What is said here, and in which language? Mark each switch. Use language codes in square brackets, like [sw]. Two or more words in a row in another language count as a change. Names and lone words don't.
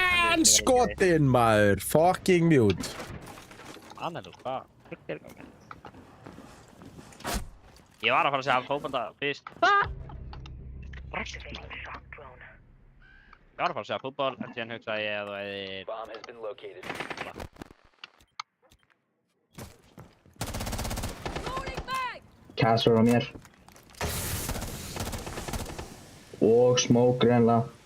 [is] En skotinn, maður. [en] Fucking mute. [is] Annelú, hvað? Hvað er gangi? Ég var að fara að segja fótbolta fyrst. Ég var að fara að segja fútbol, en síðan hugsaði ég að þú hefðir... [en] Bomb has been located. [is] Castle á mér. Og smoke greinlega.